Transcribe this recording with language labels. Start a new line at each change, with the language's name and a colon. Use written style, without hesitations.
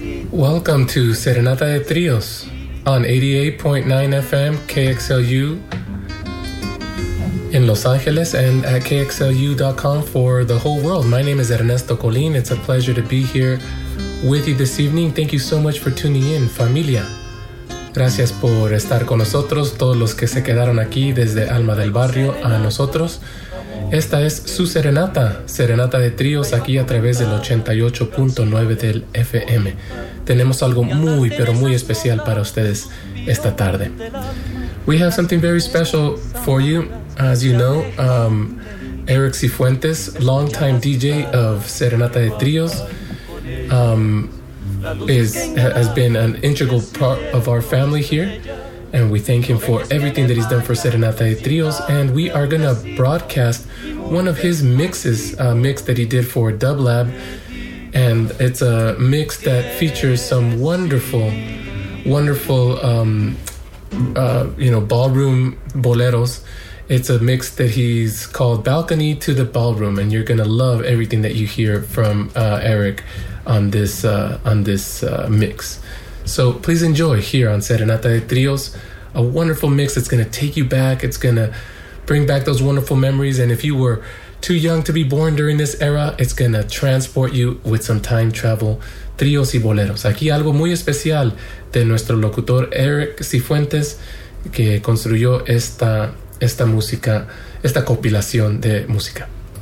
English: Welcome to Serenata de Trios on 88.9 FM KXLU in Los Angeles and at KXLU.com for the whole world. My name is Ernesto Colin. It's a pleasure to be here with you this evening. Thank you so much for tuning in, familia.
Spanish: Gracias por estar con nosotros, todos los que se quedaron aquí desde Alma del Barrio a nosotros. Esta es su serenata, Serenata de Tríos, aquí a través del 88.9 del FM. Tenemos algo muy, pero muy especial para ustedes esta tarde.
English: We have something very special for you. As you know, Eric Cifuentes, longtime DJ of Serenata de Tríos, has been an integral part of our family here. And we thank him for everything that he's done for Serenata de Trios. And we are going to broadcast one of his mixes, a mix that he did for Dublab. And it's a mix that features some wonderful, wonderful, ballroom boleros. It's a mix that he's called Balcony to the Ballroom. And you're going to love everything that you hear from Eric on this mix. So please enjoy here on Serenata de Trios, a wonderful mix that's going to take you back. It's going to bring back those wonderful memories. And if you were too young to be born during this era, it's going to transport you with some time travel.
Spanish: Trios y boleros. Aquí algo muy especial de nuestro locutor Eric Cifuentes, que construyó esta música, esta compilación de música.